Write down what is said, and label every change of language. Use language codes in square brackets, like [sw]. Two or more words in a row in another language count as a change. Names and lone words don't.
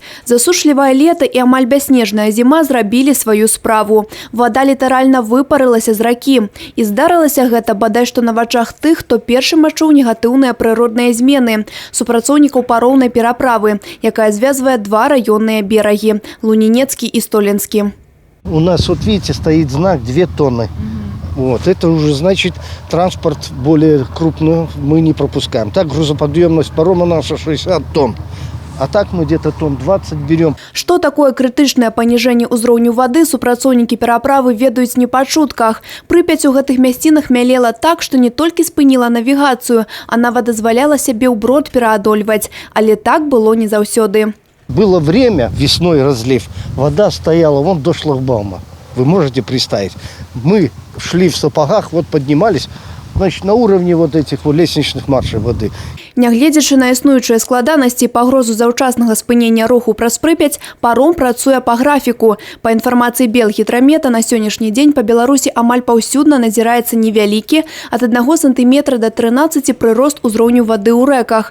[be] Засушлівае лета і амаль бясснежная зіма зрабілі сваю справу. Вада літаральна выпарылася з ракі. І здарылася гэта бадай што на вачах тых, хто першым адчуў негатыўныя прыродныя змены – супрацоўнікаў пароўнай пераправы, якая звязвае два раённыя берагі – Лунинецкий и Столинский. [ru] У нас, вот видите, стоит знак 2 тонны. Вот, это уже значит, транспорт более крупный мы не пропускаем. Так грузоподъемность парома наша 60 тонн. А так мы где-то тонн 20 берем. Что такое критичное понижение [be] ўзроўню воды, супрацоўнікі пераправы ведаюць не па чутках. Прыпяць у гэтых мясцінах мялела так, што не толькі спыніла навігацыю, а нават дазваляла сябе ўброд пераадольваць. Але так было не заўсёды. [ru] Было время, весной разлив, вода стояла вон до шлагбаума. Вы можете представить. Мы шли в сапогах, вот поднимались, значит, на уровне вот этих вот лестничных маршей воды. [be] Нягледзячы на існуючыя складанасці і пагрозу заўчаснага спынення руху праз Прыпяць, паром працуе па графіку. Па інфармацыі Белгідрамета, на сённяшні дзень па Беларусі амаль паўсюдна назіраецца невялікі ад 1 сантыметра да 13 прырост узроўню вады ў рэках.